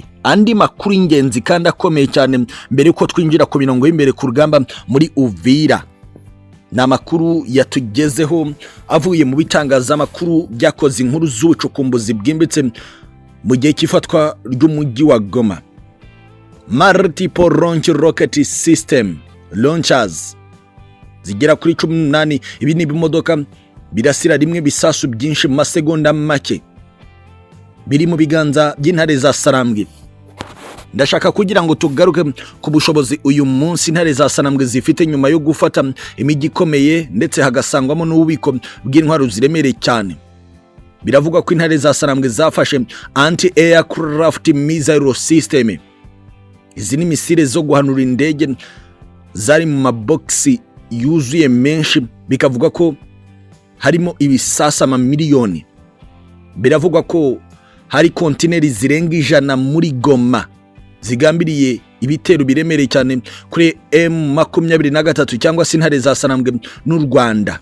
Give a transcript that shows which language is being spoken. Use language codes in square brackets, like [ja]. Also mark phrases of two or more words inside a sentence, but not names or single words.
[rw] Andi makuru ingenzi kandi akomeye cyane mbere ko twinjira ku mirongo y'imbere ku rugamba muri Uvira, na makuru yatugezeho avuye mu bitangazamakuru byakoze inkuru z'ubucukumbuzi bwimbitse mu gihe cy'ifatwa ry'umujyi wa Goma. [en] Multiple launch rocket system launchers [rw] zigera kuri 18, ibi ni ibimodoka birasira rimwe bisasu byinshi mu masegonda make, biri mu biganza by'intare za Sarambwe. Ndashaka kugira ngo tugaruke ku bushobozi uyu munsi intare za Sarambwe zifite nyuma yo gufata imijyi ikomeye ndetse hagasangwamo n'ububiko bw'intwaro ziremereye cyane. Biravuga ko intare za Sarambwe zafashe [en] anti-aircraft missile system. [rw] Izi ni misile zo guhanura indege zari mu maboxi yuzuye menshi, bikavuga ko harimo ibisasa miliyoni. Biravuga ko hari kontineri zirenga 100 muri Goma zigambiriye ibitero biremereye cyane kuri M23 cyangwa se intare za Sarambwe n'u Rwanda.